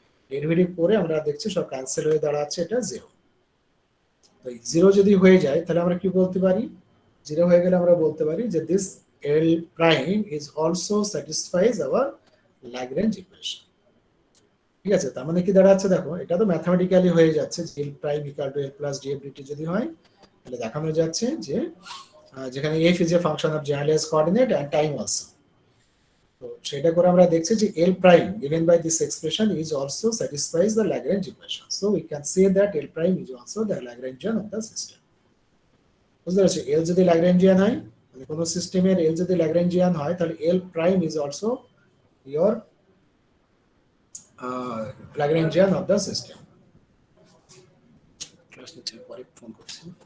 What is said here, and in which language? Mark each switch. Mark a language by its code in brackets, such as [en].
[bn] Derivative করে আমরা দেখছি সব ক্যান্সেল হয়ে দাঁড়াচ্ছে এটা জিরো। তো জিরো যদি হয়ে যায়, তাহলে আমরা কি বলতে পারি, জিরো হয়ে গেলে আমরা বলতে পারি যে [en] This L prime is also satisfies our Lagrange equation. [bn] ঠিক আছে, তার মানে কি দাঁড়াচ্ছে, দেখো এটা তো ম্যাথমেটিক্যালি হয়ে যাচ্ছে, এল prime equal to L plus DF DT যদি হয়, তাহলে দেখানো যাচ্ছে যে যেখানে [en] F is a function of generalised coordinate and time also. [bn] তো সেটা করে আমরা দেখছি যে [en] L prime given by this expression is also satisfies the Lagrange equation, so we can say that L prime is also the Lagrangian of the system. [bn] বুঝতে পারছি, এল যদি ল্যাগ্রেঞ্জিয়ান হয়, মানে কোনো সিস্টেমের এল যদি ল্যাগ্রেঞ্জিয়ান হয়, তাহলে এল prime [en] Is also your Lagrangian of the system. [bn] Class নিচে পরে ফোন করছি।